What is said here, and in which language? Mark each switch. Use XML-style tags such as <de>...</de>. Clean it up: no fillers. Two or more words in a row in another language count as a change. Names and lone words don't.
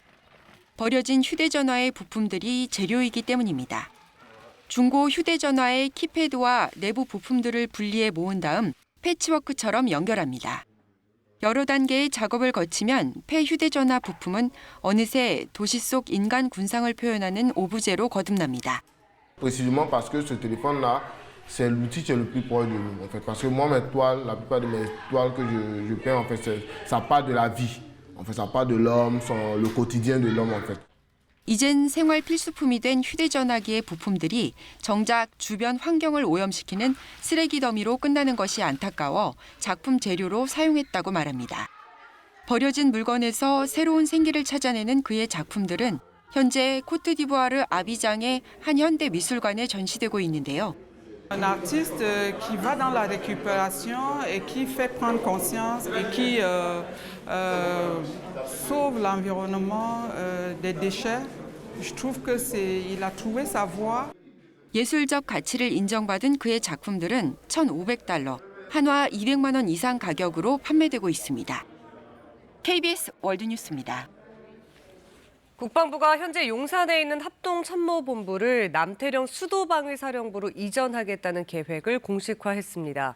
<ko>버려진 휴대전화의 부품들이 재료이기 때문입니다. 중고 휴대전화의 키패드와 내부 부품들을 분리해 모은 다음 패치워크처럼 연결합니다. 여러 단계의 작업을 거치면 폐 휴대전화 부품은 어느새 도시 속 인간 군상을 표현하는 오브제로 거듭납니다.</ko> <fr>Précisément parce que ce téléphone-là, c'est l'outil qui est le plus proche de nous, en fait. Parce que moi, mes toiles, la plupart de mes toiles que je peins, en fait, ça part de la vie. En fait, ça part de l'homme, le quotidien de l'homme, en fait.</fr> <ko>이젠 생활 필수품이 된 휴대전화기의 부품들이 정작 주변 환경을 오염시키는 쓰레기 더미로 끝나는 것이 안타까워 작품 재료로 사용했다고 말합니다. 버려진 물건에서 새로운 생기를 찾아내는 그의 작품들은 현재 코트디부아르 아비장의 한 현대 미술관에 전시되고 있는데요.</ko> <fr>Un artiste qui va dans la récupération et qui fait prendre conscience et qui sauve l'environnement des déchets. Je trouve que il a trouvé sa voie.</fr> <ko>예술적 가치를 인정받은 그의 작품들은 1,500달러, 한화 200만 원 이상 가격으로 판매되고 있습니다. KBS 월드뉴스입니다. 국방부가 현재 용산에 있는 합동참모본부를 남태령 수도방위사령부로 이전하겠다는 계획을 공식화했습니다.</ko>